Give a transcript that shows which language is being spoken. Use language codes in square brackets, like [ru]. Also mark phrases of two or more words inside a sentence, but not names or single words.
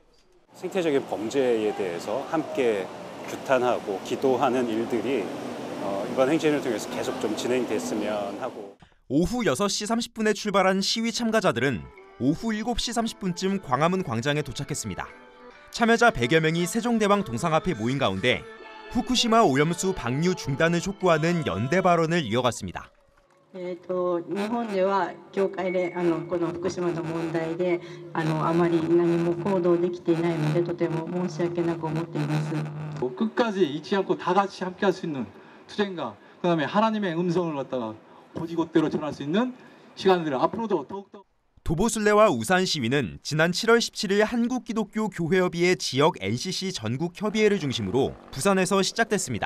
[ko] 생태적인 범죄에 대해서 함께 규탄하고 기도하는 일들이 이번 행진을 통해서 계속 좀 진행됐으면 하고. 오후 6시 30분에 출발한 시위 참가자들은 오후 7시 30분쯤 광화문 광장에 도착했습니다. 참여자 100여 명이 세종대왕 동상 앞에 모인 가운데 후쿠시마 오염수 방류 중단을 촉구하는 연대 발언을 이어갔습니다. [ja] 日本では教会でこの福島の問題であまり何も行動できていないのでとても申し訳なく思っています. [ko] 끝까지 잊지 않고 다 같이 함께할 수 있는 투쟁과 그다음에 하나님의 음성을 갖다가 고지곳대로 전할 수 있는 시간들을 앞으로도 더욱더. 도보순례와 우산 시위는 지난 7월 17일 한국기독교교회협의회 지역 NCC 전국협의회를 중심으로 부산에서 시작됐습니다.